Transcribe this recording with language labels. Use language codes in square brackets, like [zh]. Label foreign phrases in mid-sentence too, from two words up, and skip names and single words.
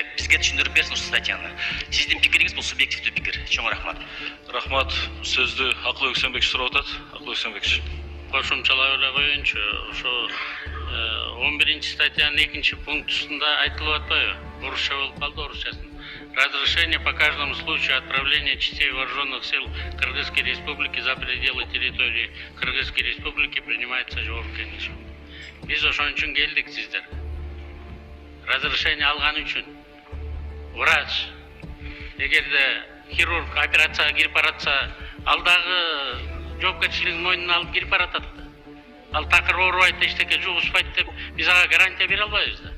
[ky] Бизге түшүндүрүп берсин ушул статьяны. Сиздин пикириңиз бул субъективдүү пикир. Чоң рахмат. Рахмат. Сөздү Акылбек Өксөнбекович сурап атат. Акылбек Өксөнбекович. кошумчалап эле коеюнчу. Ошо 11-статьянын 2-пунктусунда айтылып атпайбы? Орусча болуп калды, орусчасын. [ru] Разрешение по каждому случаю отправления частей вооруженных сил Кыргызской Республики за пределы территории Кыргызской Республики принимается [ky] жогорку кеңешим. Биз ошон үчүн келдик сиздер. Разрешение алган үчүн. Врач, эгерде хирург операцияга кирип баратса, алдагы жоопкерчилигин мойнуна алып кирип баратат. Ал такыр оорубайт, эчтеке жугузбайт деп биз ага гарантия бере албайбыз да.